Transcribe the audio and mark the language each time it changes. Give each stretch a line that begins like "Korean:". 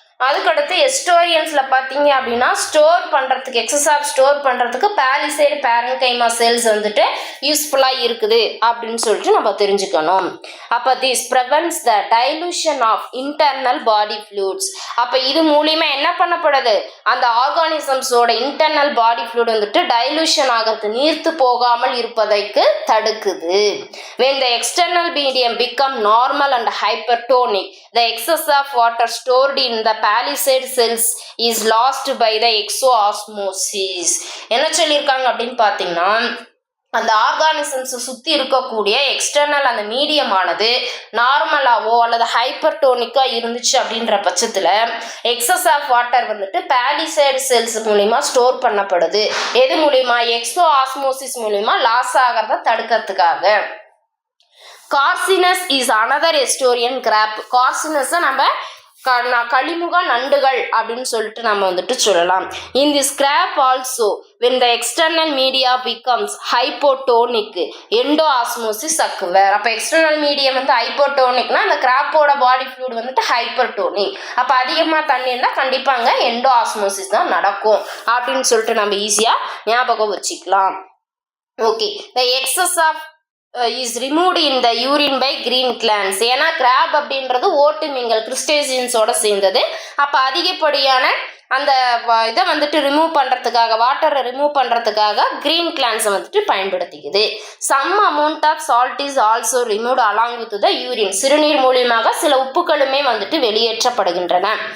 Tamil: அதுக்கடுத்து எஸ்டோரியன்ஸ்ல பாத்தீங்க அப்படின்னா ஸ்டோர் பண்றதுக்கு எக்ஸஸ் ஆஃப் ஸ்டோர் பண்றதுக்கு பாலிசைடு பேரன்கைமா செல்ஸ் வந்துட்டு யூஸ்ஃபுல்லா இருக்குது அப்படின்னு சொல்லிட்டு நம்ம தெரிஞ்சுக்கணும்.
English: அப்ப this prevents the dilution of internal body fluids.
Tamil: அப்ப இது மூலியமா என்ன பண்ணப்படுது? அந்த ஆர்கானிசம்ஸோட இன்டர்னல் பாடி ஃப்ளூயிட் வந்துட்டு டைலூஷன் ஆகிறது, நீர்த்து போகாமல் இருப்பதற்கு தடுக்குது.
English: when the external medium become normal and hypertonic, the excess of water stored in the palisade cells is lost by the exoosmosis.
Tamil: என்ன சொல்லியிருக்காங்க அப்படின்னு பார்த்தீங்கன்னா, அந்த ஆர்கானிசம்ஸ் சுத்தி இருக்கக்கூடிய எக்ஸ்டர்னல் அந்த மீடியம் ஆனது நார்மலாவோ அல்லது ஹைப்பர்டோனிக்கா இருந்துச்சு அப்படின்ற பட்சத்துல எக்ஸஸ் ஆஃப் வாட்டர் வந்துட்டு பாலிசைடு செல்ஸ் மூலியமா ஸ்டோர் பண்ணப்படுது. எது மூலியமா? எக்ஸோ ஆஸ்மோசிஸ் மூலியமா லாஸ் ஆகிறத தடுக்கிறதுக்காக.
English: Carcinus is another estuarine crab. Carcinus நம்ம
Tamil: கழிமுக நண்டுகள் அப்படின்னு சொல்லிட்டு நம்ம வந்துட்டு சொல்லலாம்.
English: In this crab also when the external media becomes hypotonic endoosmosis occur.
Tamil: அப்ப எக்ஸ்டர்னல் மீடியம் வந்து ஹைப்போட்டோனிக்னா அந்த கிராப்போட பாடி ஃப்ளூயிட் வந்துட்டு ஹைப்பர்டோனிக். அப்ப அதிகமா தண்ணி இருந்தா கண்டிப்பாங்க எண்டோஆஸ்மோசிஸ் தான் நடக்கும் அப்படின்னு சொல்லிட்டு நம்ம ஈஸியா ஞாபகம் வச்சுக்கலாம்.
English: Okay, the excess of is removed in the urine by green glands.
Tamil: ஏன்னா கிராப் அப்படின்றது ஓட்டு மீன்கள் கிறிஸ்டேசியன்ஸோட சேர்ந்தது. அப்ப அதிகப்படியான அந்த இதை வந்துட்டு ரிமூவ் பண்ணுறதுக்காக, வாட்டரை ரிமூவ் பண்ணுறதுக்காக கிரீன் கிளான்ஸை வந்துட்டு பயன்படுத்திக்குது.
English: Some amount of salt is also removed along with the urine.
Tamil: சிறுநீர் மூலியமாக சில உப்புக்களுமே வந்துட்டு வெளியேற்றப்படுகின்றன.